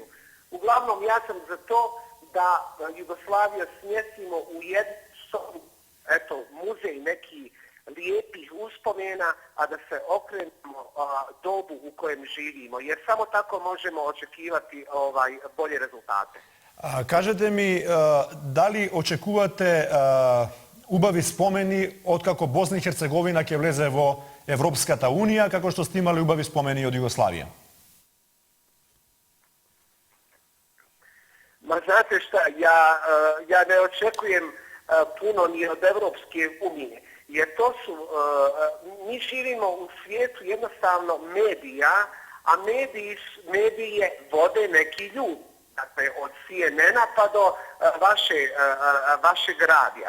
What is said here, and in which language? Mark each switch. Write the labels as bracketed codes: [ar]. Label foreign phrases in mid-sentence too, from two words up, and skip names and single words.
[bs] Uglavnom, ja sam za to da Jugoslaviju smjestimo u jednu sobu, muzej neki lijepih uspomena, a da se okrenemo dobu u kojem živimo, jer samo tako možemo očekivati bolje rezultate. [mk] Кажете ми, дали очекувате убави спомени откако Босна и Херцеговина ќе влезе во Европската Унија, како што сте имали убави спомени од Југославија? [bs] Ma znate šta, ja ne očekujem puno ni od Evropske unije, jer to su, mi živimo u svijetu jednostavno medija, a medije vode neki ljudi, dakle od CNN-a pa do vašeg radija.